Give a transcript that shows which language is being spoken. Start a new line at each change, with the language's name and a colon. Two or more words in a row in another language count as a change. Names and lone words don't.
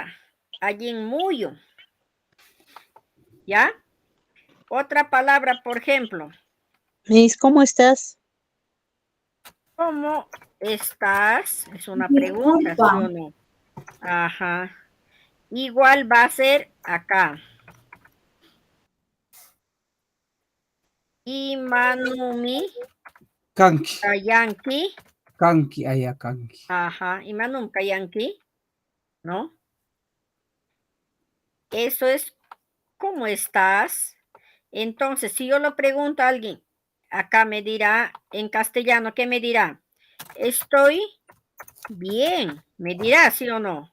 Quechua: Allí muyo. ¿Ya?
Spanish: Otra palabra, por ejemplo. Miss, ¿cómo estás? ¿Cómo estás? Es una pregunta, ¿sí o no? Ajá. Igual va a ser acá.
Quechua: Imanumi. Kanki. Kayanki. Kanki, allá kanki. Ajá. Imanum kayanki.
Spanish: ¿No? Eso es, ¿cómo estás? Entonces, si yo lo pregunto a alguien, acá me dirá en castellano, ¿qué me dirá? Estoy bien. ¿Me dirá, sí o no?